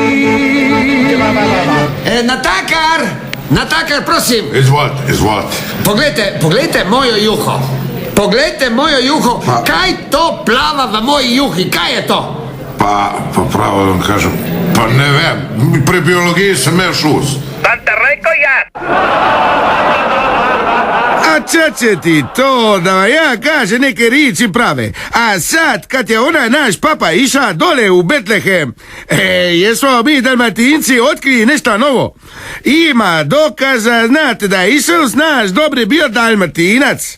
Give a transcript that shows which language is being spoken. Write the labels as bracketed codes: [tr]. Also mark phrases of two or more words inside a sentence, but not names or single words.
[sl] Natakar, prosim. Izvolite. Poglejte mojo juho. Poglejte mojo juho. Kaj to plava v moji juhi? Kaj je to? Pa pravo vam kažem, pa ne vem, pri biologiji sem imel šus. [hr] Sam te rekao ja. A će ti to da vam ja kaže neke riječi prave? A sad kad je onaj naš papa iša dole u Betlehem, jesmo mi Dalmatinci otkrili nešto novo. Ima dokaza, znate da je Isus naš dobri bio Dalmatinac.